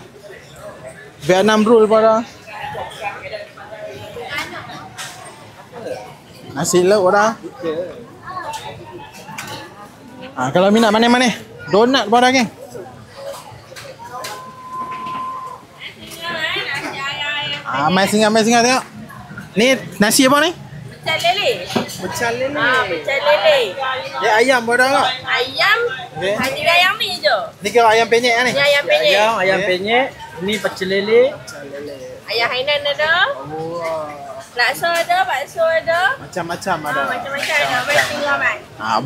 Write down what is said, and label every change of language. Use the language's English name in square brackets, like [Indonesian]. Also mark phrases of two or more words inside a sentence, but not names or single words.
[Malay] Vietnam roll pada. Nasi lauk pada. Kalau minat mana-mana. Donat pada geng. Mai singgah tengok. Ni nasi apa ni? Pecel lele. Pecel lele. Pecel lele. Dia ayam pada tak? Ayam, Okey. hanya ayam ni je. Ni kira ayam penyet kan ni? Ni ayam penyet. Ayam penyet, ni pecel lele. Ayam hainan ada. Laksa ada, bakso ada. Macam-macam ada. Macam-macam ada. Boleh tinggal Mat.